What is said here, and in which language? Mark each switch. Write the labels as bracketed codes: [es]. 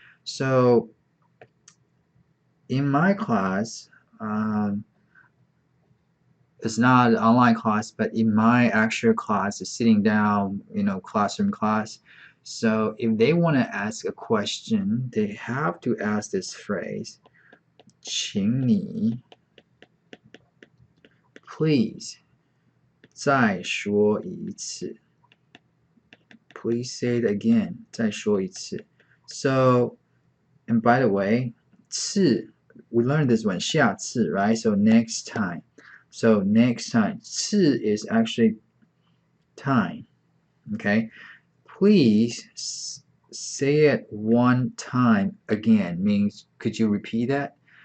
[en] So in my class, it's not an online class, but in my actual class, it's sitting down, classroom class. So if they want to ask a question, they have to ask this phrase, 请你 [zh] Please 再说一次。 [en] Please say it again. 再说一次。 So, and by the way, 次 we learned this one 下次 right? So next time. So next time 次 is actually time. Okay. Please say it one time again means could you repeat that?